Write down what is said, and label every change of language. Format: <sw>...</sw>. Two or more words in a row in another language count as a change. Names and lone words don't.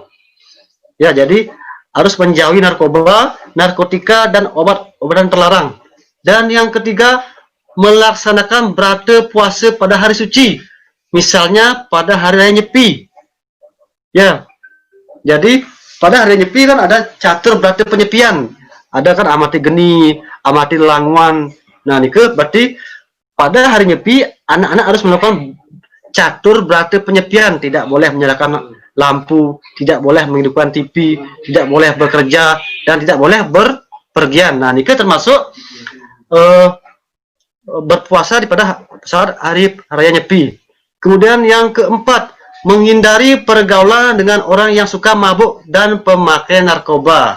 <id>Ya, jadi harus menjauhi narkoba, narkotika dan obat-obatan terlarang. Dan yang ketiga, melaksanakan brata puasa pada hari suci. Misalnya pada hari raya Nyepi. Ya. Jadi pada hari Nyepi kan ada catur brata penyepian. Ada kan amati geni, amati langwan. Nah, ini berarti pada hari Nyepi anak-anak harus melakukan catur brata penyepian, tidak boleh menyalakan lampu, tidak boleh menghidupkan TV, tidak boleh bekerja, dan tidak boleh berpergian. Nah, ini termasuk berpuasa pada saat hari raya Nyepi. Kemudian yang keempat, menghindari pergaulan dengan orang yang suka mabuk dan pemakai narkoba.</id>